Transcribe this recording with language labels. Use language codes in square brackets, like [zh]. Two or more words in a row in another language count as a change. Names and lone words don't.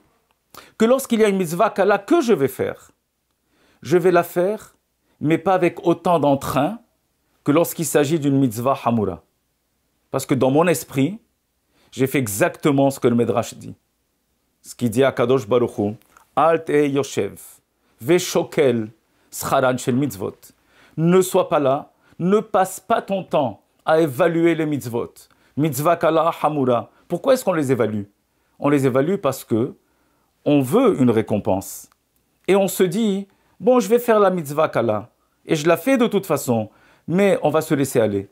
[fr] Que lorsqu'il y a une [he] מצווה קלה [fr] que je vais faire, je vais la faire, mais pas avec autant d'entrain que lorsqu'il s'agit d'une [he] מצווה חמורה. [fr] Parce que dans mon esprit, j'ai fait exactement ce que le Midrash dit. Ce qu'il dit à [he] קדוש ברוך הוא, אל תהא יושב ושוקל שכרן של מצוות. [fr] Ne sois pas là, ne passe pas ton temps à évaluer les mitzvot. [he] מצווה קלה חמורה. [fr] Pourquoi est-ce qu'on les évalue? On les évalue parce que on veut une récompense. Et on se dit, bon, je vais faire la [he] מצווה קלה, [fr] et je la fais de toute façon, mais on va se laisser aller.